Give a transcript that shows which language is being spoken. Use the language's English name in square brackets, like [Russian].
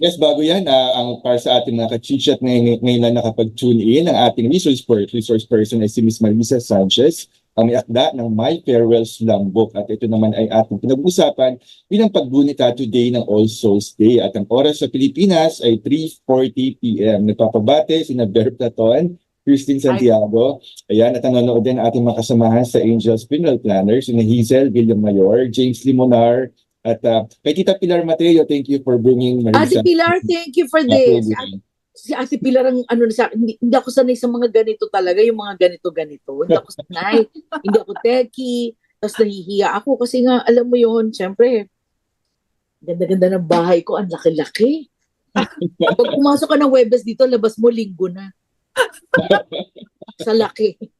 [Filipino] Yes, bago yan, ang para sa ating mga ka-Chit-Chat ngayon na nakapag-tune in, ang ating resource person ay si Miss Marisa Sanchez. ang may akda ng 𝗪𝗶𝘁𝗵𝗁. At ito naman ay ating pinag-usapan bilang paggunita today ng All Souls Day. At ang oras sa Pilipinas ay 3:40 p.m. Nagpapabate sina Ber Platon, Christine Santiago. Ayan, at nanonood din ang ating mga kasamahan sa Angels Funeral Planners, sina Hazel Villamayor, James Limonar, at kay Tita Pilar Mateo, [English] thank you for bringing Ate Pilar, thank you for this. [Filipino] Si Ate Pilar ang ano sa akin, hindi ako sanay sa mga ganito talaga, yung mga ganito-ganito. Hindi ako sanay. Hindi ako techie. Tapos nahihiya ako kasi nga, alam mo yun, syempre, ganda-ganda ng bahay ko, ang laki-laki. Pag pumasok ka ng Webes dito, labas mo linggo na. Sa laki.